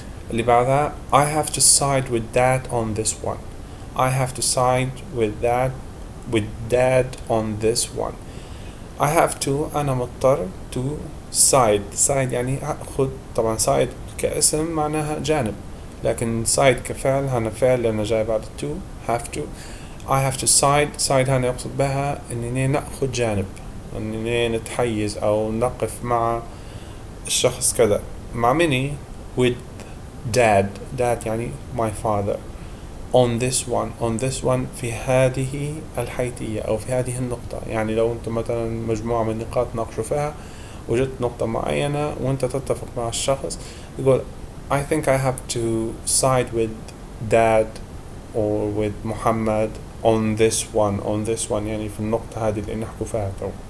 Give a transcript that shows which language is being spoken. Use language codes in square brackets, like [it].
[ar] اللي بعدها [en] I have to side with dad on this one. I have to side with dad on this one. I have to [ar] أنا مضطر [en] to side [ar] يعني أخذ. طبعا side كاسم معناها جانب، لكن side كفعل هنا فعل لأنه جاي بعد [en] to have to. I have to side [ar] هنا يقصد بها إنني نأخذ جانب، إنني نتحيز أو نقف مع الشخص كذا. مع مني [en] with dad [ar] يعني [en] my father. on this one [ar] في هذه الحيثية أو في هذه النقطة. يعني لو أنت مثلا مجموعة من النقاط ناقشوا فيها وجدت نقطة معينة وأنت تتفق مع الشخص، يقول [en] I think I have to side with dad or with [ar] محمد [en] on this one [ar] يعني في النقطة هذه اللي نحكوا فيها تو.